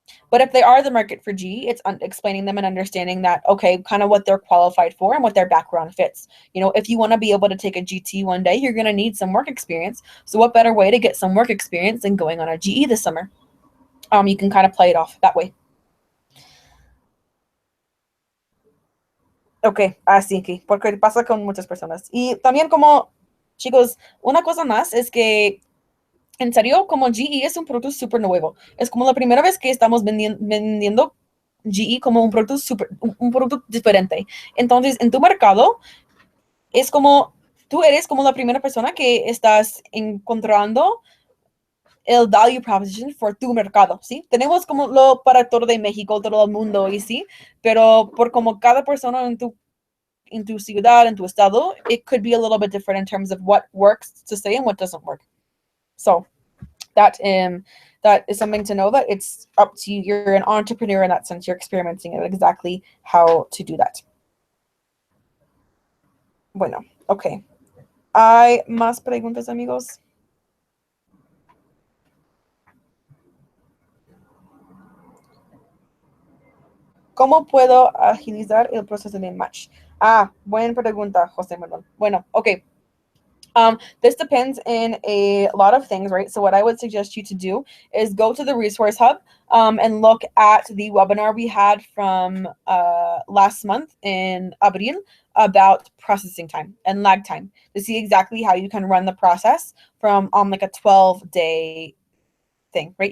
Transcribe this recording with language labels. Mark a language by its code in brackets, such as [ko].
[en] But if they are the market for GE, it's explaining them and understanding that, okay, kind of what they're qualified for and what their background fits. You know, if you want to be able to take a GT one day, you're going to need some work experience. So what better way to get some work experience than going on a GE this summer? You can kind of play it off that way. [es] Ok, así que, porque pasa con muchas personas. Y también como, chicos, una cosa más es que, en serio, como GE es un producto súper nuevo. Es como la primera vez que estamos vendiendo GE como un producto un producto diferente. Entonces, en tu mercado, es como, tú eres como la primera persona que estás encontrando el [en] value proposition for [es] tu mercado, ¿sí? Tenemos como lo para todo de México, todo el mundo, y sí, pero por como cada persona en tu ciudad, en tu estado, [en] it could be a little bit different in terms of what works to say and what doesn't work. So that is something to know, that it's up to you. You're an entrepreneur in that sense. You're experimenting at exactly how to do that. [es] Bueno, okay. ¿Hay más preguntas, amigos? ¿Cómo puedo agilizar el proceso de match? Buena pregunta, José Manuel. Bueno, okay. [en] This depends in a lot of things, right? So what I would suggest you to do is go to the resource hub and look at the webinar we had from last month in Abril about processing time and lag time to see exactly how you can run the process from like a 12-day thing, right?